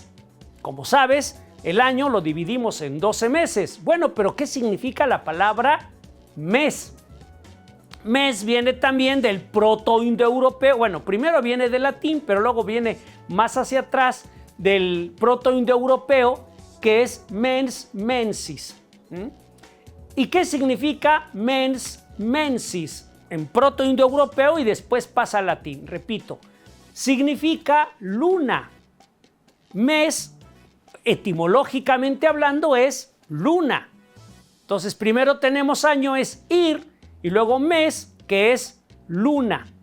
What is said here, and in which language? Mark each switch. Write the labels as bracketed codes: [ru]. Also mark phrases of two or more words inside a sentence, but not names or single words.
[es] Como sabes, el año lo dividimos en 12 meses. Bueno, pero ¿qué significa la palabra mes? Mes viene también del protoindoeuropeo. Bueno, primero viene del latín, pero luego viene más hacia atrás del protoindoeuropeo, que es [la] mens mensis. [es] ¿Y qué significa [la] mens mensis? [es] En protoindoeuropeo y después pasa al latín. Repito, significa luna. Mes, etimológicamente hablando, es luna. Entonces, primero tenemos año, es ir, y luego mes, que es luna.